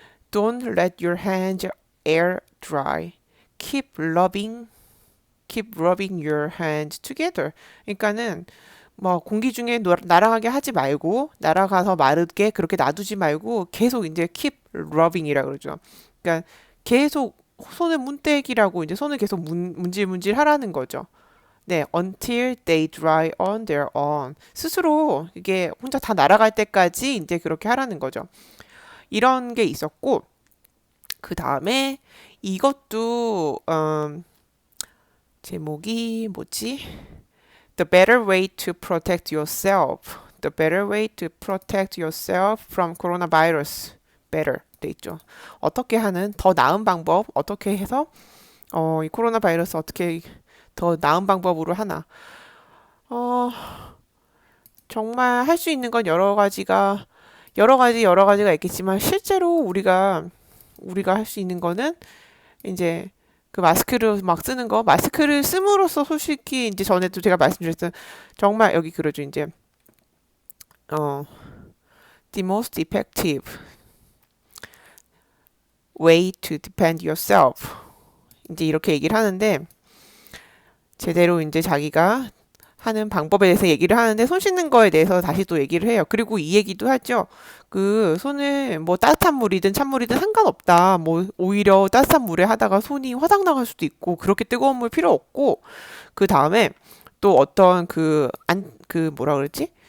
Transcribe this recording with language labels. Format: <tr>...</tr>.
<en>Don't let your hands air dry. Keep rubbing your hands together.</en> <ko>그러니까는 뭐 공기 중에 날아가게 하지 말고 날아가서 마르게 그렇게 놔두지 말고 계속 이제</ko> <en>keep rubbing</en> <ko>이라 그러죠. 그러니까 계속 손을 문대기라고 이제 손을 계속 문질문질 하라는 거죠.</ko> <en>네, until they dry on their own.</en> <ko>스스로 이게 혼자 다 날아갈 때까지 이제 그렇게 하라는 거죠. 이런 게 있었고, 그 다음에 이것도, 제목이 뭐지?</ko> <en>The better way to protect yourself. The better way to protect yourself from coronavirus.</en> <ko>better 돼 있죠. 어떻게 하는 더 나은 방법, 어떻게 해서, 이 코로나 바이러스 어떻게 더 나은 방법으로 하나. 어, 정말 할 수 있는 건 여러 가지가 있겠지만 실제로 우리가 할 수 있는 거는 이제 그 마스크를 막 쓰는 거, 마스크를 씀으로써 솔직히 이제 전에도 제가 말씀드렸던 정말 여기 그러죠. 이제 어</ko> <en>the most effective way to defend yourself.</en> <ko>이제 이렇게 얘기를 하는데 제대로 이제 자기가 하는 방법에 대해서 얘기를 하는데 손 씻는 거에 대해서 다시 또 얘기를 해요. 그리고 이 얘기도 하죠. 그 손을 뭐 따뜻한 물이든 찬물이든 상관없다. 뭐 오히려 따뜻한 물에 하다가 손이 화상 나갈 수도 있고 그렇게 뜨거운 물 필요 없고 그 다음에 또 어떤 그 뭐라 그러지?</ko>